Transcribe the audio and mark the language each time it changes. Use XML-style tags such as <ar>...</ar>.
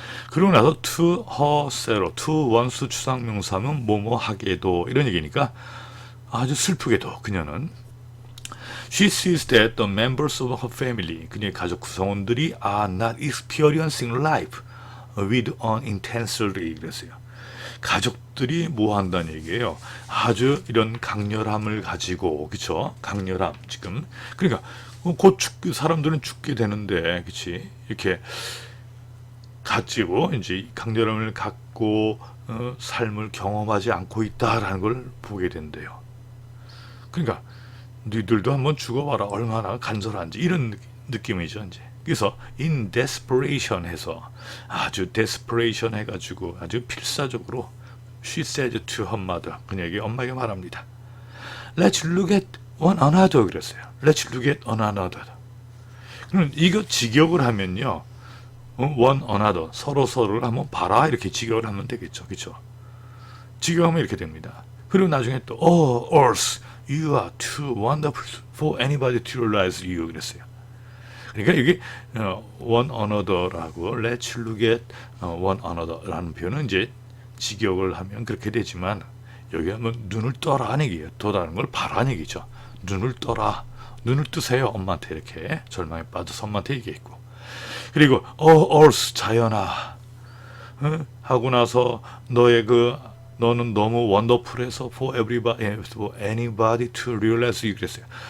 <ko>그러고 나서</ko> <en>to herself, to</en> <ko>원수 추상명사면 뭐뭐 하게도, 이런 얘기니까 아주 슬프게도 그녀는</ko> <en>She sees that the members of her family,</en> <ko>그녀의 가족 구성원들이</ko> <en>are not experiencing life with an intensity.</en> <ko>그랬어요. 가족들이 뭐 한다는 얘기예요. 아주 이런 강렬함을 가지고, 그쵸? 강렬함, 지금. 그러니까, 사람들은 죽게 되는데, 그치? 이렇게 가지고 이제 강렬함을 갖고 삶을 경험하지 않고 있다라는 걸 보게 된대요. 그러니까 니들도 한번 죽어봐라 얼마나 간절한지 이런 느낌이죠 이제. 그래서 in desperation 해서 아주 desperation 해가지고 아주 필사적으로</ko> <en>she said to her mother</en> <ko>그녀에게 엄마에게 말합니다.</ko> <en>Let's look at one another</en> <ko>그랬어요.</ko> <en>Let's look at one another.</en> <ko>그럼 이거 직역을 하면요. one another 서로를 한번 봐라 이렇게 직역을 하면 되겠죠. 그렇죠? 직역하면 이렇게 됩니다. 그리고 나중에 또</ko> <en>oh earth you are too wonderful for anybody to realize you</en> <ko>그랬어요. 그러니까 이게 one another라고</ko> <en>let's look at one another</en> <ko>라는 표현은 이제 직역을 하면 그렇게 되지만 여기 하면 눈을 떠라 하는 얘기예요. 더 다른 걸 봐라는 얘기죠. 눈을 떠라. 눈을 뜨세요. 엄마한테 이렇게 절망에 빠져서 엄마한테 얘기했고. 그리고 earth 자연아 하고 나서 너는 너무 원더풀해서</ko> <en>for anybody to realize you</en> <ko>그랬어요.</ko>